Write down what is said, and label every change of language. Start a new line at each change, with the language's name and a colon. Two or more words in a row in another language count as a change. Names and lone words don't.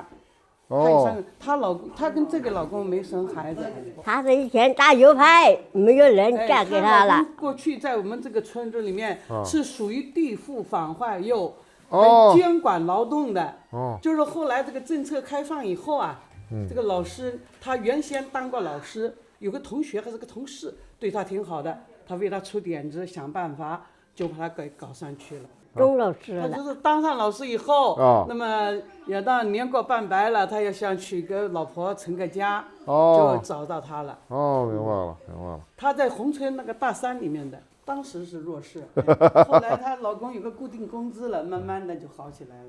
Chinese: 哦。她跟这个老公没生孩子。她是以前打右派，没有人嫁给她了。过去在我们这个村子里面是属于地富反坏右，监管劳动的。哦。就是后来这个政策开放以後啊，這個老師他原先當過老師。有個同學還是個同事對他挺好的，他為他出點子想辦法，就把他給搞上去了。中老師了。他就是當上老師以後，那麼也到年過半百了，他也想娶個老婆成個家，就找到他了。哦，明白了，明白了。他在宏村那個大山裡面的，當時是弱勢，後來她老公有個固定工資了，慢慢的就好起來了。